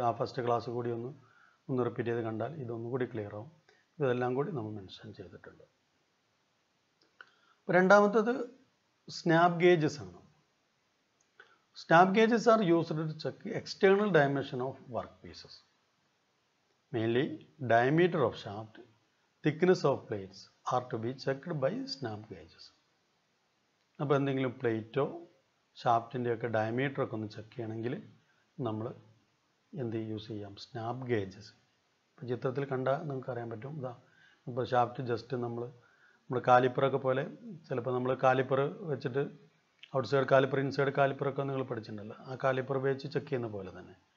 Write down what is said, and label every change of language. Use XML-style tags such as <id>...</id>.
<ml>ആ first class കൂടി ഒന്ന് റിപ്പീറ്റ് ചെയ്ത് കണ്ടാൽ ഇതൊന്നുകൂടി ക്ലിയർ ആവും. ഇതെല്ലാം കൂടി നമ്മൾ മെൻഷൻ ചെയ്തിട്ടുണ്ട്. രണ്ടാമത്തേത് സ്നാപ്പ് ഗേജസ് ആണ്.</ml> <en>Snap gauges are used to check external dimension of work pieces. Mainly diameter of shaft, thickness of plates are to be checked by snap gauges.</en> <ml>അപ്പോൾ എന്തെങ്കിലും പ്ലേറ്റോ ഷാഫ്റ്റിൻ്റെ ഒക്കെ ഡയമീറ്റർ ഒക്കെ ഒന്ന് ചെക്ക് ചെയ്യണമെങ്കിൽ നമ്മൾ എന്ത് യൂസ് ചെയ്യാം? Snap gauges. ഇപ്പോൾ ചിത്രത്തിൽ കണ്ടാൽ നമുക്ക് അറിയാൻ പറ്റും. ഇപ്പോൾ ഷാഫ്റ്റ് ജസ്റ്റ് നമ്മൾ കാലിപ്പറൊക്കെ പോലെ ചിലപ്പോൾ നമ്മൾ കാലിപ്പർ വെച്ചിട്ട് ഔട്ട്സൈഡ് കാലിപ്പർ ഇൻസൈഡ് കാലിപ്പറൊക്കെ നിങ്ങൾ പഠിച്ചിട്ടുണ്ടല്ലോ, ആ കാലിപ്പർ ഉപയോഗിച്ച് ചെക്ക് ചെയ്യുന്ന പോലെ തന്നെ.</ml>